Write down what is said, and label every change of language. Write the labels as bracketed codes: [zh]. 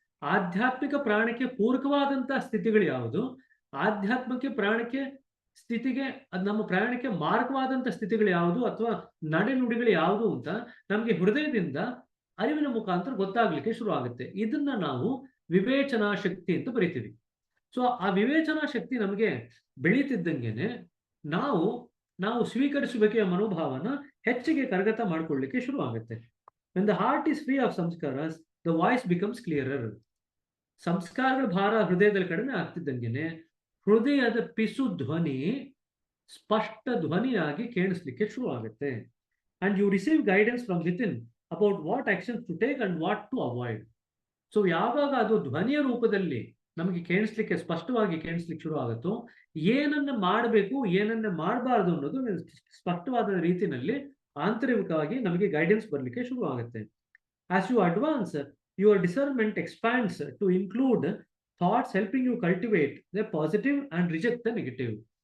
[kn] ಆಧ್ಯಾತ್ಮಿಕ ಪ್ರಾಣಕ್ಕೆ ಪೂರಕವಾದಂತಹ ಸ್ಥಿತಿಗಳು ಯಾವುದು, ಆಧ್ಯಾತ್ಮಕ್ಕೆ ಸ್ಥಿತಿಗೆ ನಮ್ಮ ಪ್ರಯಾಣಕ್ಕೆ ಮಾರ್ಗವಾದಂತಹ ಸ್ಥಿತಿಗಳು ಯಾವುದು, ಅಥವಾ ನಡೆನುಡಿಗಳು ಯಾವುದು ಅಂತ ನಮಗೆ ಹೃದಯದಿಂದ ಅರಿವಿನ ಮುಖಾಂತರ ಗೊತ್ತಾಗ್ಲಿಕ್ಕೆ ಶುರು ಆಗುತ್ತೆ. ಇದನ್ನ ನಾವು ವಿವೇಚನಾ ಶಕ್ತಿ ಅಂತ ಬರೀತೀವಿ. ಸೊ ಆ ವಿವೇಚನಾ ಶಕ್ತಿ ನಮಗೆ ಬೆಳೀತಿದ್ದಂಗೆನೆ ನಾವು ಸ್ವೀಕರಿಸುವಿಕೆಯ ಮನೋಭಾವನ ಹೆಚ್ಚಿಗೆ ಕರಗತ ಮಾಡ್ಕೊಳ್ಳಿಕ್ಕೆ ಶುರು ಆಗುತ್ತೆ. [en] When the heart is free of samskaras, the voice becomes clearer. [kn] ಸಂಸ್ಕಾರಗಳ ಭಾರ ಹೃದಯದಲ್ಲಿ ಕಡಿಮೆ ಆಗ್ತಿದ್ದಂಗೆನೆ ಹೃದಯದ ಪಿಸು ಧ್ವನಿ ಸ್ಪಷ್ಟ ಧ್ವನಿಯಾಗಿ ಕೇಳಿಸ್ಲಿಕ್ಕೆ ಶುರು ಆಗುತ್ತೆ. [en] And you receive guidance from within about what actions to take and what to avoid. [kn] So ಯಾವಾಗ ಅದು ಧ್ವನಿಯ ರೂಪದಲ್ಲಿ ನಮಗೆ ಕೇಳಿಸ್ಲಿಕ್ಕೆ ಸ್ಪಷ್ಟವಾಗಿ ಕೇಳಿಸ್ಲಿಕ್ಕೆ ಶುರು ಆಗುತ್ತೋ, ಏನನ್ನ ಮಾಡಬೇಕು ಏನನ್ನ ಮಾಡಬಾರ್ದು ಅನ್ನೋದು ಸ್ಪಷ್ಟವಾದ ರೀತಿಯಲ್ಲಿ ಆಂತರಿಕವಾಗಿ ನಮಗೆ ಗೈಡೆನ್ಸ್ ಬರಲಿಕ್ಕೆ ಶುರು ಆಗುತ್ತೆ. [en] As you advance your discernment expands to include thoughts helping you cultivate the positive and reject the negative.